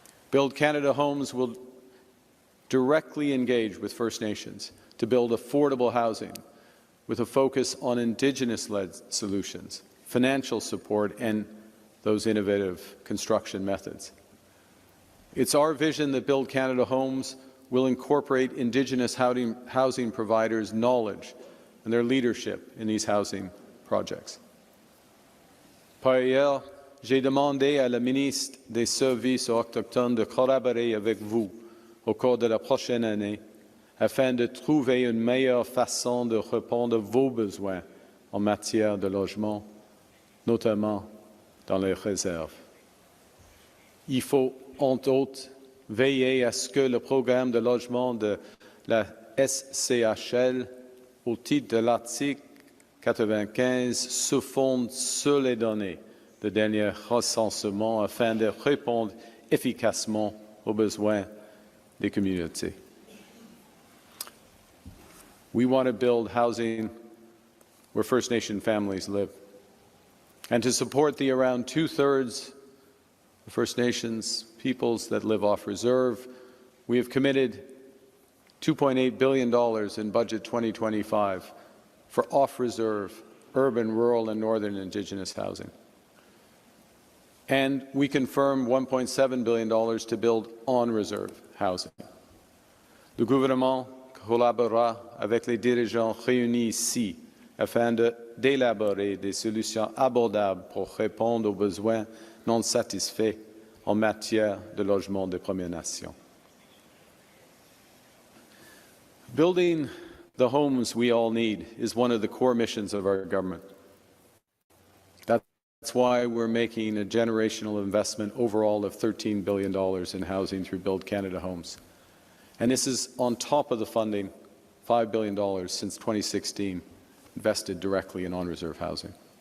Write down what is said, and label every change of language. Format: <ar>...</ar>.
<en>Build Canada Homes will directly engage with First Nations to build affordable housing with a focus on Indigenous-led solutions, financial support, and those innovative construction methods. It's our vision that Build Canada Homes will incorporate Indigenous housing providers' knowledge and their leadership in these housing projects.</en> <fr>Par ailleurs, j'ai demandé à la ministre des Services autochtones de collaborer avec vous au cours de la prochaine année afin de trouver une meilleure façon de répondre à vos besoins en matière de logement, notamment dans les réserves. Il faut, entre autres, veiller à ce que le programme de logement de la SCHL, au titre de l'article 95, se fonde sur les données de dernier recensement afin de répondre efficacement aux besoins des communautés.</fr> <en>We want to build housing where First Nation families live. And to support the around two-thirds of First Nations peoples that live off reserve, we have committed $2.8 billion in Budget 2025 for off-reserve, urban, rural, and northern Indigenous housing. And we confirmed $1.7 billion to build on-reserve housing.</en> <fr>Le gouvernement collaborera avec les dirigeants réunis ici afin d'élaborer des solutions abordables pour répondre aux besoins non satisfaits en matière de logement des Premières Nations.</fr> <en>Building the homes we all need is one of the core missions of our government. That's why we're making a generational investment overall of $13 billion in housing through Build Canada Homes. And this is on top of the funding, $5 billion since 2016, invested directly in on-reserve housing.</en>